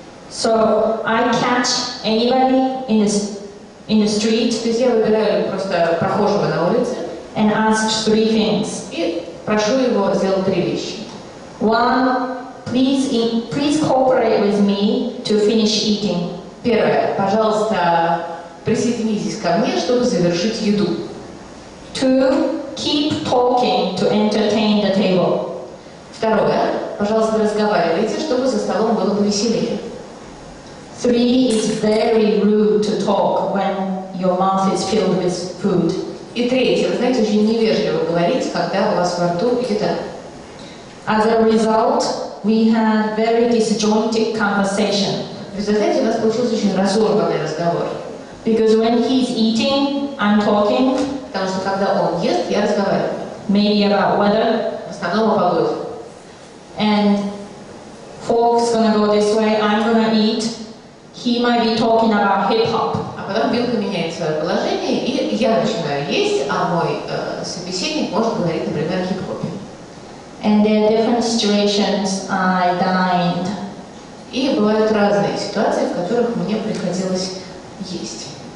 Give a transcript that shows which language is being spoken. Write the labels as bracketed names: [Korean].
[English] So I catch anybody in the street. [Russian] То есть я выбираю просто прохожего на улице. [English] And ask 3 things. [Russian] И прошу его сделать 3 вещи. [English] One, please cooperate with me to finish eating. [Russian] Первое, пожалуйста, присоединитесь ко мне, чтобы завершить еду. [English] 2, keep talking to entertain the table. [Russian] Второе, пожалуйста, разговаривайте, чтобы за столом было повеселее. [English] 3, it's very rude to talk when your mouth is filled with food. [Russian] И третье, вы знаете, очень невежливо говорить, когда у вас во рту еда. [English] As a result, we had very disjointed conversation. [Russian] В результате у нас получился очень разорванный разговор. [English] Because when he's eating, I'm talking. [Russian] Потому что когда он ест, я разговариваю. [English] Maybe about weather. [Russian] В основном о погоде. [English] And fork's gonna go this way, I'm gonna eat. He might be talking about hip-hop. [Russian] А потом вилка меняет свое положение и я начинаю есть, а мой собеседник может говорить, например, о хип-хопе. [English] And there are different situations I dined. [Russian] И бывают разные ситуации, в которых мне приходилось есть.